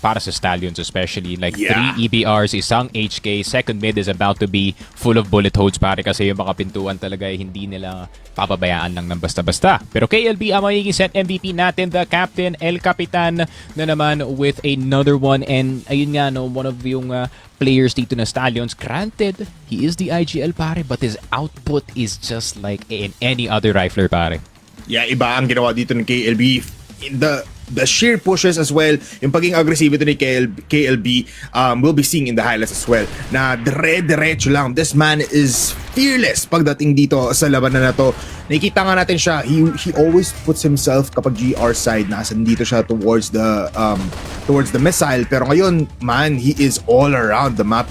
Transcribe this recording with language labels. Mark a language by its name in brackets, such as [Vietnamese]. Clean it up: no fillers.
[Filipino] Para sa Stallions especially. Like, 3 EBRs, isang HK, [English] second mid is about to be full of bullet holes, [Filipino] pare, kasi yung mga pintuan talaga hindi nila papabayaan lang ng basta-basta. Pero KLB ang magiging set MVP natin, [English] the captain, [Filipino] El Capitan na naman [English] with another one. [Filipino] And ayun nga, [English] one of [Filipino] yung players dito na Stallions. [English] Granted, he is the IGL, pare, but his output is just like in any other rifler, pare. [Filipino] Yeah, iba ang ginawa dito ng KLB. [English] The sheer pushes as well, [Filipino] yung pagiging agresibo ito ni KLB, [English] we'll be seeing in the highlights as well, [Filipino] na dire-diretso lang. [English] This man is [Filipino] fearless pagdating dito sa labanan na to. Nakikita nga natin siya, [English] he always puts himself [Filipino] kapag GR side, nasan dito siya [English] towards the missile, [Filipino] pero ngayon man, [English] he is all around the map.